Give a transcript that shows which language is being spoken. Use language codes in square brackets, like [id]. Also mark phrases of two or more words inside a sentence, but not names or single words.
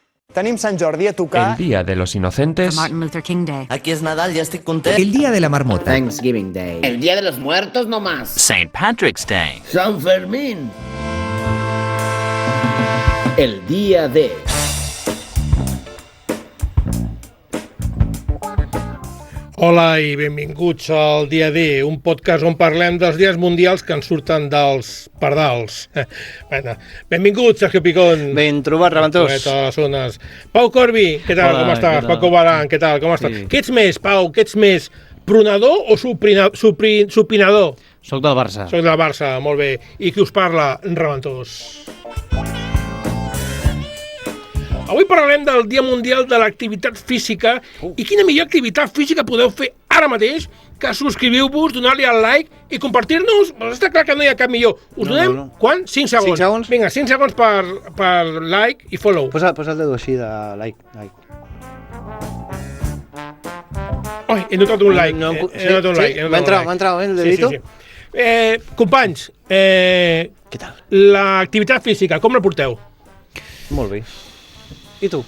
[ca] Tenim Sant Jordi a tocar. [es] El Día de los Inocentes. [en] Martin Luther King Day. [ca] Aquí és Nadal, ja estic content. [es] El Día de la Marmota. [en] Thanksgiving Day. [es] El Día de los Muertos no más. [en] St. Patrick's Day. [es] San Fermín. El Día de... [ca] Hola i benvinguts al Dia D, un podcast on parlem dels dies mundials que ens surten dels pardals. Bueno, benvinguts, Sergio Picón. Ben trobat, Reventós. Poeta de les zones. Pau Corbi, què tal, Hola, com estàs? què tal? Paco Baran, què tal, com estàs? Sí. Què ets més, Pau? Què ets més? Pronador o supinador? Soc del Barça. Soc del Barça, molt bé. I qui us parla? Reventós. Avui parlarem del Dia Mundial de l'Activitat Física i quina millor activitat física podeu fer ara mateix que subscriviu-vos, donar-li al like i compartir-nos. Doncs està clar que no hi ha cap millor. Us donem, quan? 5 segons. 5 segons? Vinga, 5 segons per like i follow. Posa el dedo així de like. Ai, he notat un like. No, He notat un like. m'ha entrat, el dedito? Sí. Companys, Què tal? l'activitat física, com la porteu? Molt bé. I tu?